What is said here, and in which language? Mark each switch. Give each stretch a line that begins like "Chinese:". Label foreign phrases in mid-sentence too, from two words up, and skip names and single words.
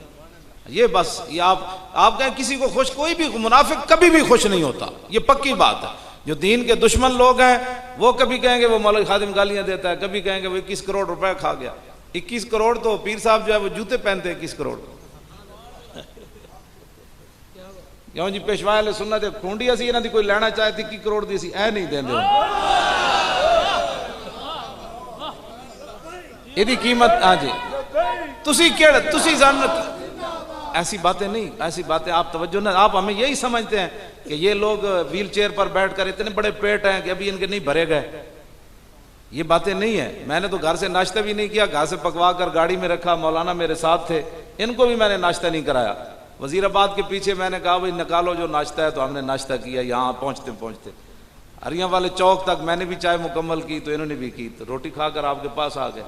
Urdu: یہ بس یہ آپ کہیں کسی کو خوش، کوئی بھی منافق کبھی بھی خوش نہیں ہوتا، یہ پکی بات ہے۔ جو دین کے دشمن لوگ ہیں وہ کبھی کہیں گے وہ مولوی خادم گالیاں دیتا ہے، کبھی کہیں گے وہ 21 کروڑ روپے کھا گیا۔ 21 کروڑ تو پیر صاحب جو ہے وہ جوتے پہنتے 21 کروڑ، کیوں جی پیشوا اہل سنت
Punjabi: کھونڈی اسی انہاں دی کوئی لینا چاہے 21 کروڑ دی اسی اے نہیں دیندے، یہ دی قیمت ہاں جی تسی کیڑا تسی جانت
Urdu: ایسی باتیں نہیں، ایسی باتیں آپ توجہ نہ، آپ ہمیں یہی سمجھتے ہیں کہ یہ لوگ ویل چیئر پر بیٹھ کر اتنے بڑے پیٹ ہیں کہ ابھی ان کے نہیں بھرے گئے، یہ باتیں نہیں ہیں۔ میں نے تو گھر سے ناشتہ بھی نہیں کیا، گھر سے پکوا کر گاڑی میں رکھا، مولانا میرے ساتھ تھے، ان کو بھی میں نے ناشتہ نہیں کرایا، وزیر آباد کے پیچھے میں نے کہا بھائی نکالو جو ناشتہ ہے، تو ہم نے ناشتہ کیا یہاں پہنچتے پہنچتے، اریاں والے چوک تک میں نے بھی چائے مکمل کی تو انہوں نے بھی کی، تو روٹی کھا کر آپ کے پاس آ گئے.